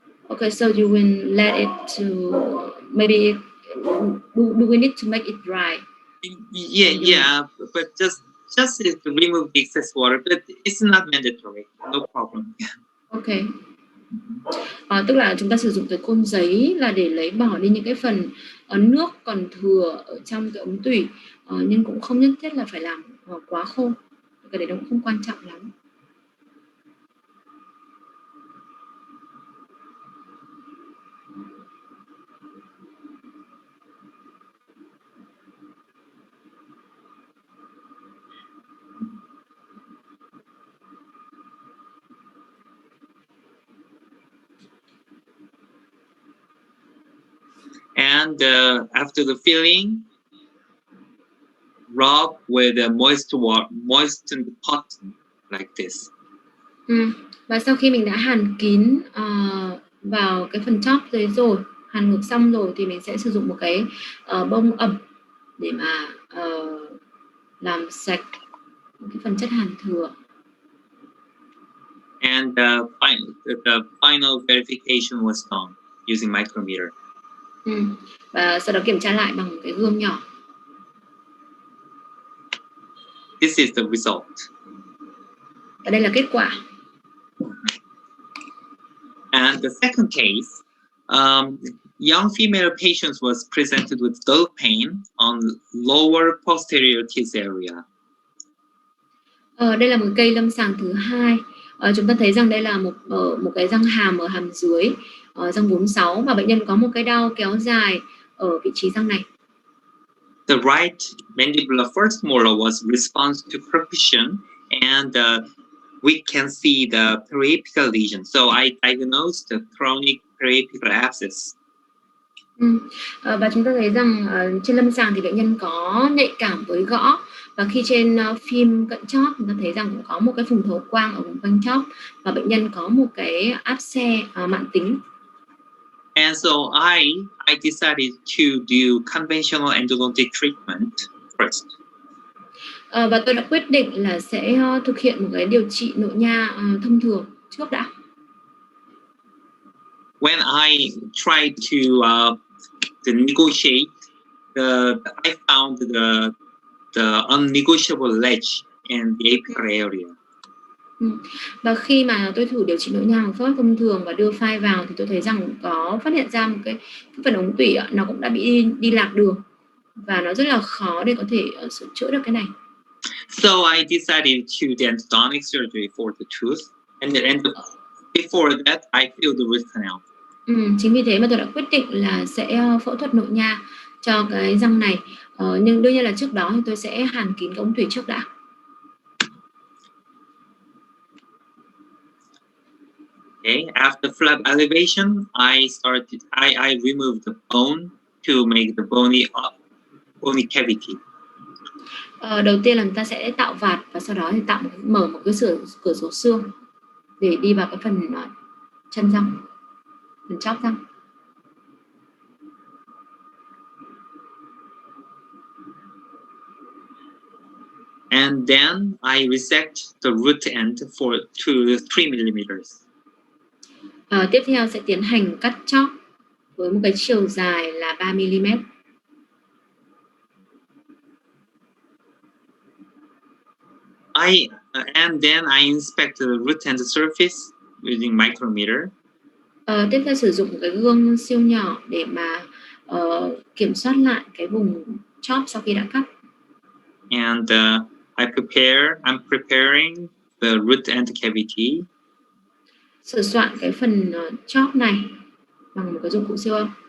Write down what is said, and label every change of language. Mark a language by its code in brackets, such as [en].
[en] Okay, so you will let it to maybe do we need to make it dry? Yeah, but just to remove the excess water, but it's not mandatory. No problem. Okay. [vi] Tức là chúng ta sử dụng cái côn giấy là để lấy bỏ đi những cái phần nước còn thừa ở trong cái ống tủy, nhưng cũng không nhất thiết là phải làm quá khô. Cái đấy nó cũng không quan trọng lắm. [en] And after the filling, rub with a moistened cotton like this. [vi] Và sau khi mình đã hàn kín vào cái phần chóp đấy rồi, hàn ngược xong rồi thì mình sẽ sử dụng một cái bông ẩm để mà làm sạch cái phần chất hàn thừa. [en] And the final verification was done using micrometer. [vi] Và sau đó kiểm tra lại bằng một cái gương nhỏ. [en] This is the result. [vi] Và đây là kết quả. [en] And the second case, young female patient was presented with dull pain on lower posterior teeth area. [vi] Đây là một cây lâm sàng thứ hai. Chúng ta thấy rằng đây là một cái răng hàm ở hàm dưới, răng 46, và bệnh nhân có một cái đau kéo dài ở vị trí răng này. [en] The right mandibular first molar was response to percussion, and we can see the periapical lesion. So I diagnosed the chronic periapical abscess. [vi] Và chúng ta thấy rằng trên lâm sàng thì bệnh nhân có nhạy cảm với gõ, và khi trên phim cận chóp chúng ta thấy rằng cũng có một cái phùng thấu quang ở vùng quanh chóp, và bệnh nhân có một cái áp xe mãn tính. [en] And so I decided to do conventional endodontic treatment first. [vi] Và tôi đã quyết định là sẽ thực hiện một cái điều trị nội nha thông thường trước đã. [en] When I tried to negotiate, I found the unnegotiable ledge in the apical area. [vi] Và khi mà tôi thử điều trị nội nha bằng phương pháp thông thường và đưa file vào thì tôi thấy rằng có phát hiện ra một cái phần ống tủy nó cũng đã bị đi lạc đường, và nó rất là khó để có thể sửa chữa được cái này. [en] So I decided to do endodontic surgery for the tooth, and before that I filled the root canal. [vi] Chính vì thế mà tôi đã quyết định là sẽ phẫu thuật nội nha cho cái răng này, nhưng đương nhiên là trước đó thì tôi sẽ hàn kín cái ống tủy trước đã. [en] Okay, after flap elevation, I removed the bone to make the bony cavity. [vi] Đầu tiên là chúng ta sẽ tạo vạt, và sau đó thì mở một cái cửa sổ xương để đi vào cái phần chân răng, phần chóp răng. [en] And then I resect the root end to 3 millimeters. [vi] Tiếp theo sẽ tiến hành cắt chóp với một cái chiều dài là 3 mm. [en] And then I inspect the root end surface using micrometer. [vi] Tiếp theo sử dụng cái gương siêu nhỏ để mà kiểm soát lại cái vùng chóp sau khi đã cắt. [en] And I'm preparing the root end cavity. [vi] Sửa soạn cái phần chóp này bằng một cái dụng cụ siêu âm.